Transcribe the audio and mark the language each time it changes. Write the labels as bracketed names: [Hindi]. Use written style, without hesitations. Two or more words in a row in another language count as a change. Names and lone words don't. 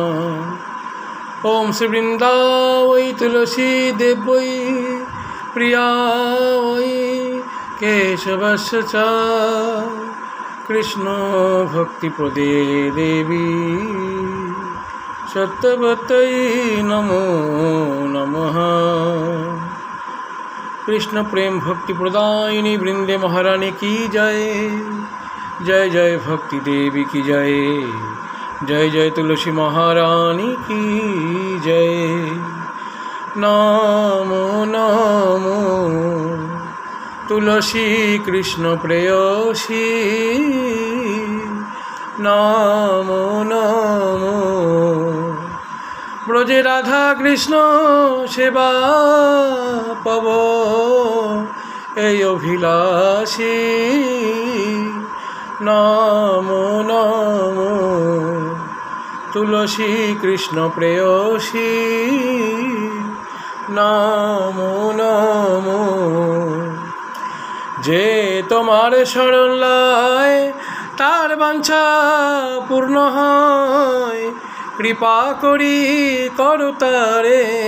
[Sanskrit] ॐ श्री वृन्दावै तुलसी देव्यै प्रियायै केशवस्य च कृष्ण भक्ति प्रदे देवी सत्यवत्यै नमो नमः। [Hindi] कृष्ण प्रेम भक्ति प्रदायिनी वृंदे महारानी की जय। जय जय भक्ति देवी की जय। जय जय तुलसी महारानी की जय। [Bangla] নমো নমো তুলসী কৃষ্ণ প্রেয়সী নমো নমো ব্রজে রাধা কৃষ্ণ সেবা পব এই অভিলাষী নমো নমো তুলসী কৃষ্ণ প্রেয়সী নমো নমো যে তোমার শরণ লয় তার বাঞ্ছা পূর্ণ হয় কৃপা করি করো তারে